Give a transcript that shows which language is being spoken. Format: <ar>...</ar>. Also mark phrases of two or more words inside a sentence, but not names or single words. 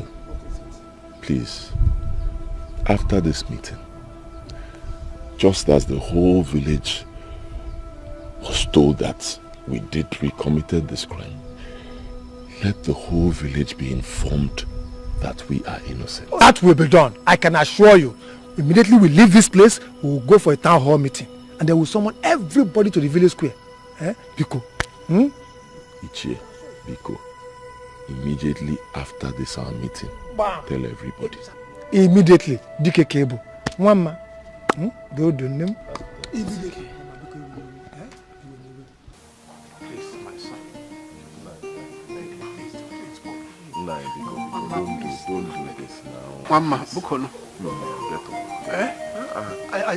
<en>Please, after this meeting, just as the whole village was told that we committed this crime, let the whole village be informed that we are innocent. That will be done. I can assure you. Immediately we leave this place, we will go for a town hall meeting. And they will summon everybody to the village square. Biko. Ichie, Biko. Immediately after this our meeting, tell everybody. Immediately. Dike Kebu. Mama. Do name. Immediately. Don't do this now. Mama, Bukono. Get up.</en>